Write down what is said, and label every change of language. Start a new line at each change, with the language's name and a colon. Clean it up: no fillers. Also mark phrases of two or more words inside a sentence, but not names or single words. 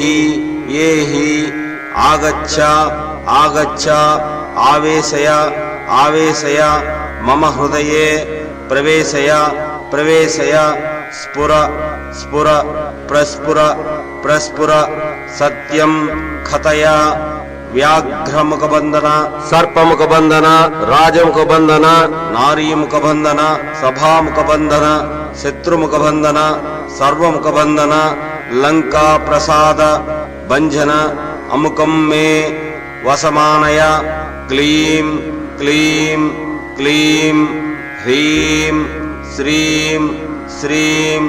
Sanskrit: हि आगच्छ आगच्छ आवेशय आवेशय मम हृदये प्रवेशय प्रवेशय स्फुर स्फुर प्रस्फुर प्रस्फुर सत्यं कथय व्याघ्रमुख बन्धन सर्पमुख बन्धन राजमुख बन्धन नारीमुख बन्धन सभामुख बन्धन शत्रुमुख बन्धन सर्वमुख बन्धन लंका प्रसाद भंजन अमुकं मे वसमानय क्लीं क्लीं क्लीं ह्रीं श्रीं श्रीं